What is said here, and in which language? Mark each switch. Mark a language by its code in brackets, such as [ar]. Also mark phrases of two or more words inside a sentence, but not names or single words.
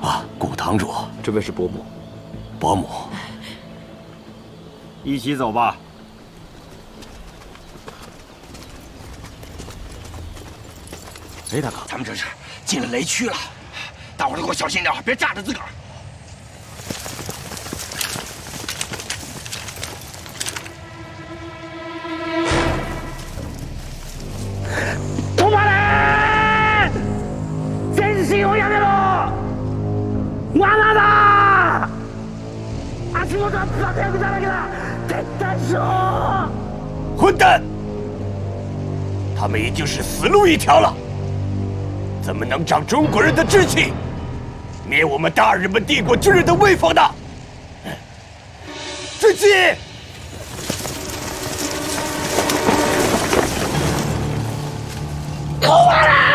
[zh] 啊，古堂主。这位是伯母。伯母，一起走吧。哎，大哥，咱们这是进了雷区了，大伙儿都给我小心点，别炸着自个儿。 [ja] お前全身をやめろ罠だ足元は爆薬だらけだ撤退しろ [zh] 混蛋！他们已经是死路一条了，怎么能长中国人的志气，灭我们大日本帝国军人的威风呢？追击！过来！